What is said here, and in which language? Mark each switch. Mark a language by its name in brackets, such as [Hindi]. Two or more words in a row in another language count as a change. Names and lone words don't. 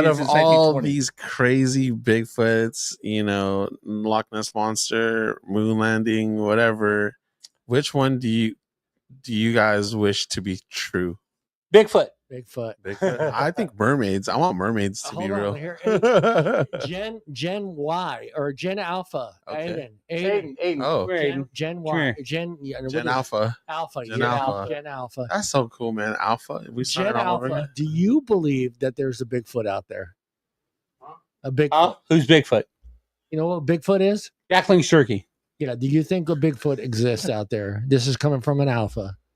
[English] Out of all these crazy Bigfoots, Loch Ness monster, moon landing, whatever, which one do you guys wish to be true? Bigfoot. I think mermaids. I want mermaids to be real. Gen Y or Gen Alpha. Okay. Aiden. Oh, Gen Y. Gen Alpha. Gen Alpha. That's so cool, man. Alpha. Gen Alpha. Do you believe that there's a Bigfoot out there? A Bigfoot. Who's Bigfoot? You know what Bigfoot is? Jackling Shirky. Yeah. Do you think a Bigfoot exists out there? This is coming from an Alpha.